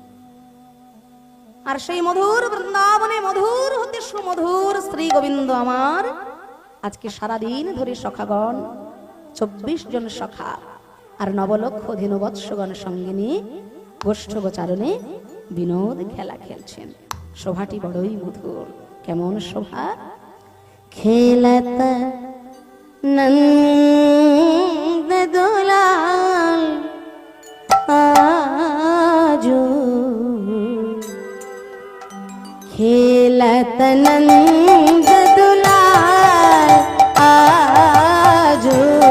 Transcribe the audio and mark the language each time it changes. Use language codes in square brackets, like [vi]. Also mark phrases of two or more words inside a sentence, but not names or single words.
[bn] আর সেই মধুর বৃন্দাবনে মধুর হতে সুমধুর শ্রী গোবিন্দ আমার আজকে সারাদিন ধরে সখাগণ 24 জন সখা আর 9 লক্ষ ধেনুবৎসগণ সঙ্গে নিয়ে গোষ্ঠ গোচারণে বিনোদ খেলা খেলছেন। শোভাটি বড়ই মধুর। কেমন শোভা! খেলত নন্দ দোলাল আজো, খেলত নন্দ দুলাল আজো,